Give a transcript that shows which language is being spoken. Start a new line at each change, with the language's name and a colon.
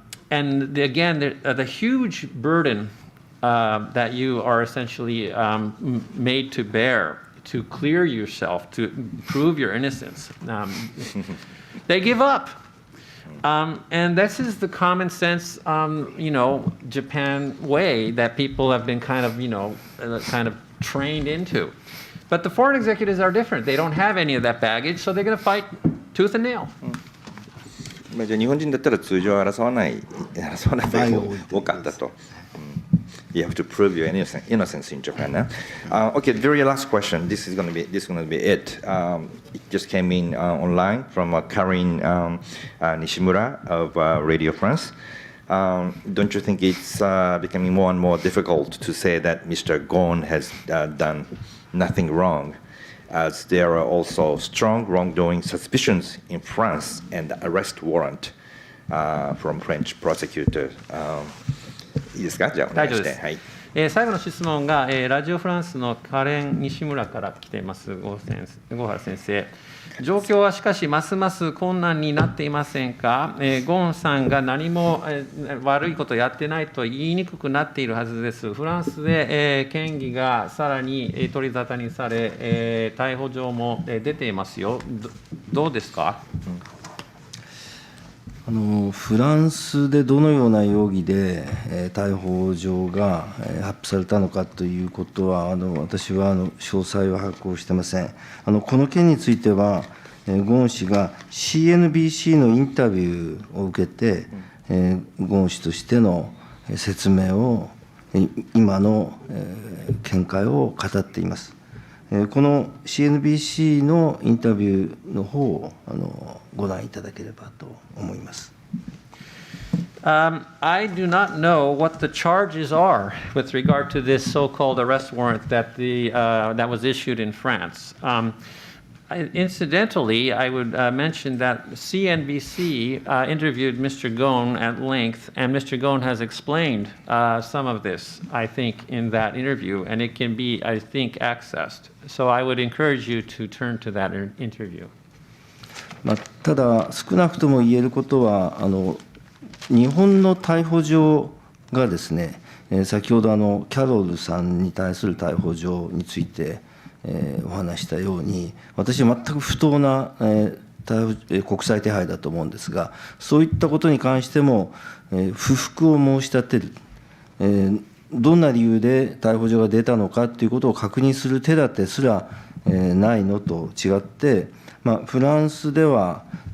English: And again, the huge burden that you are essentially made to bear to clear yourself, to prove your innocence, they give up. And this is the common sense, Japan way that people have been kind of trained into. But the foreign executives are different. They don't have any of that baggage, so they're going to fight tooth and nail.
Japanese: じゃあ日本人だったら通常争わない場合が多かったと。
English: You have to prove your innocence in Japan. Okay, the very last question. This is going to be it. It just came in online from Karin Nishimura of Radio France. Don't you think it's becoming more and more difficult to say that Mr. Ghosn has done nothing wrong, as there are also strong wrongdoing suspicions in France and arrest warrant from French prosecutor.
Japanese: いいですか？じゃあお願いして。はい。最後の質問が、ラジオフランスのカレン西村から来ています。郷原先生。状況はしかしますます困難になっていませんか？ゴンさんが何も悪いことをやってないと言いにくくなっているはずです。フランスで、嫌疑がさらに取り沙汰にされ、逮捕状も出ていますよ。どうですか？フランスでどのような容疑で逮捕状が発布されたのかということは、私は詳細は把握をしていません。この件については、ゴーン氏が CNBC のインタビューを受けて、ゴーン氏としての説明を、今の見解を語っています。この CNBC のインタビューの方をご覧いただければと思います。
English: I do not know what the charges are with regard to this so-called arrest warrant that was issued in France. Incidentally, I would mention that CNBC interviewed Mr. Ghosn at length, and Mr. Ghosn has explained some of this, I think, in that interview, and it can be, I think, accessed. So I would encourage you to turn to that interview.
Japanese: ただ、少なくとも言えることは、日本の逮捕状がですね、先ほどキャロルさんに対する逮捕状について、お話したように、私は全く不当な、国際手配だと思うんですが、そういったことに関しても、不服を申し立てる、どんな理由で逮捕状が出たのかということを確認する手立てすら、ないのと違って、フランスでは、